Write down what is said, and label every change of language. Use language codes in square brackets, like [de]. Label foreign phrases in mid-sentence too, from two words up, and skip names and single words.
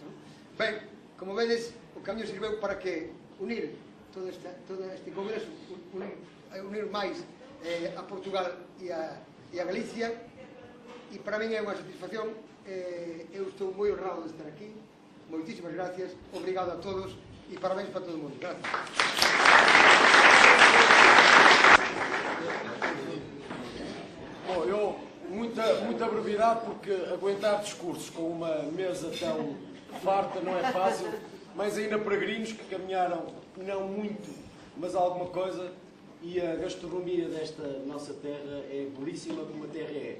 [gl] Ben, como vedes, o camiño sirveu para que unir todo este congreso, unir máis a Portugal e a Galicia, e para min é unha satisfacción. Eu estou moi honrado de estar aquí. Moitísimas gracias, obrigado a todos e parabéns para todo o mundo. Gracias. [pt] Bom, eu, muita brevidade, porque aguentar discursos com uma mesa tão farta não é fácil, mas ainda peregrinos que caminharam não muito, mas alguma coisa, e a gastronomia desta nossa terra é belíssima como a terra é.